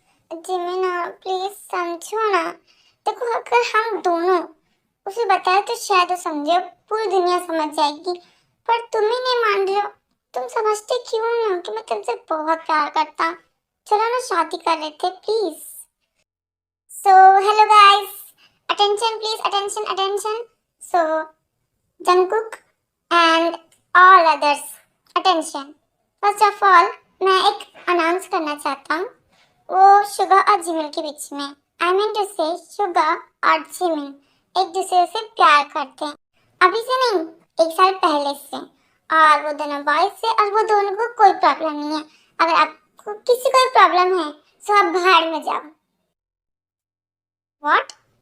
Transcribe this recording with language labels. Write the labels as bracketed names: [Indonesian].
[Hindi] जिमिना please समझो ना, देखो अगर हम दोनों उसे बताए तो शायद वो समझे, पूरी दुनिया समझ जाएगी, पर तुम ही नहीं मान रहे हो। तुम समझते क्यों नहीं हो कि मैं तुमसे बहुत प्यार करता हूँ? चलो ना शादी कर लेते please. [English] So hello guys, attention please, attention attention. So Jungkook and all others, attention. First of all, [Hindi] मैं एक अनाउंस करना चाहता हूँ, वो शुगा और जिमिन के बीच में, [English] I mean to say [Hindi] शुगा और जिमिन एक दूसरे से प्यार करते हैं, अभी से नहीं, 1 साल पहले से। और वो दोनों बॉयज से, और वो दोनों को कोई प्रॉब्लम नहीं है। अगर आपको किसी को प्रॉब्लम है तो आप बाहर में जाओ। व्हाट?